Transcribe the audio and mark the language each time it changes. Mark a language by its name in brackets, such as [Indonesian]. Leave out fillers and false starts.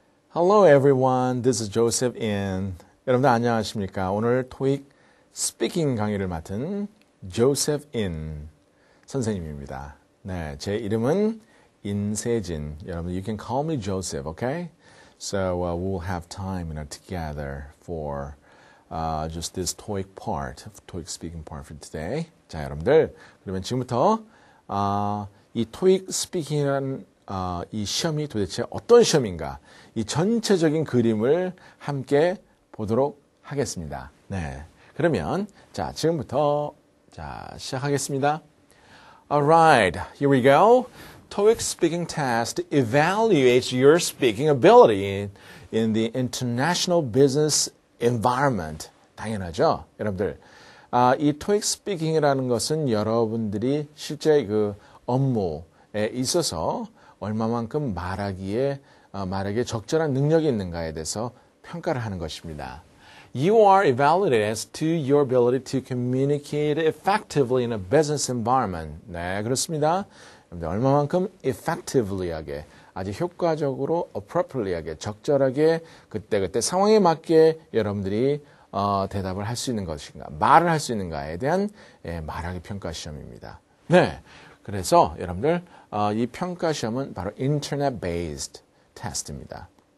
[English] Hello everyone, this is Joseph In. [Korean] 여러분들 안녕하십니까? 오늘 토익 스피킹 강의를 맡은 Joseph In 선생님입니다. 네, 제 이름은 인세진. 여러분, [English] you can call me Joseph, okay? So we'll have time together for just this TOEIC part, TOEIC speaking part for today. [Korean] 자, 여러분들, 그러면 지금부터 이 TOEIC 스피킹이라는 이 시험이 도대체 어떤 시험인가? 이 전체적인 그림을 함께 보도록 하겠습니다. 네, 그러면 자 지금부터 시작하겠습니다. [English] Alright, here we go. TOEIC speaking test evaluates your speaking ability in the international business environment. [Korean] 당연하죠, 여러분들. 이 TOEIC speaking이라는 것은 여러분들이 실제 그 업무에 있어서 얼마만큼 말하기에 적절한 능력이 있는가에 대해서 평가를 하는 것입니다. [English] You are evaluated as to your ability to communicate effectively in a business environment. [Korean] 네, 그렇습니다. 얼마만큼 effectively하게, 아주 효과적으로, appropriately하게, 적절하게, 그때그때 상황에 맞게 여러분들이 대답을 할 수 있는 것인가, 말을 할 수 있는가에 대한 말하기 평가 시험입니다. 네, 그래서 여러분들 이 평가 시험은 바로 Internet-based test입니다.